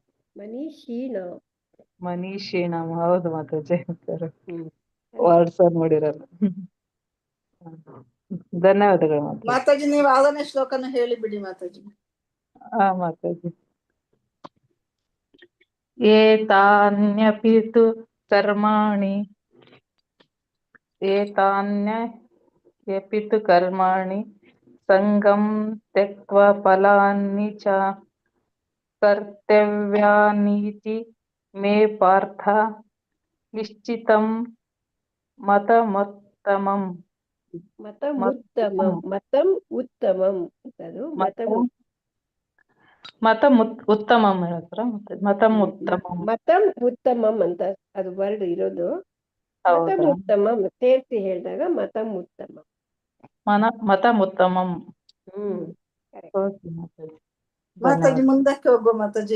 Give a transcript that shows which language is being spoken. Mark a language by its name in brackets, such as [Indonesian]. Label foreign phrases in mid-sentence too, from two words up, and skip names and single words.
[Kannada] ಮನೀಷಿಣಾಂ. ಹೌದು ಮಾತಾಜಿ, ವರ್ಡ್ಸ್ ನೋಡಿರಲ್ಲ. ಧನ್ಯವಾದಗಳು ಮಾತಾಜಿ. ನೀವು 6ನೇ ಶ್ಲೋಕನ ಹೇಳಿ ಬಿಡಿ ಮಾತಾಜಿ. ಮಾತಾಜಿ. [Sanskrit] ಏತಾನ್ಯಪಿ ತು ಕರ್ಮಾಣಿ ಸಂಗಂ ತ್ಯಕ್ತ್ವಾ ಫಲಾನಿ ಚ ಕರ್ತವ್ಯಾನೀತಿ ಮೇ ಪಾರ್ಥ ನಿಶ್ಚಿತಂ ಮತಮುತ್ತಮಂ. [Kannada] ಉತ್ತಮಂ ಹೇಳ್ತಾರ? ಮತಂ ಉತ್ತಮಂ ಅಂತ ಅದು ವರ್ಡ್ ಇರೋದು. [Sanskrit] ಮತಂ ಉತ್ತಮಂ [Kannada] ಸೇರಿಸಿ ಹೇಳಿದಾಗ [Sanskrit] ಮತಂ ಉತ್ತಮಂ. ಮತಮುತ್ತಮಂ. [Kannada] ಮಾತಾಜಿ ಮುಂದಕ್ಕೆ ಹೋಗುವ ಮಾತಾಜಿ.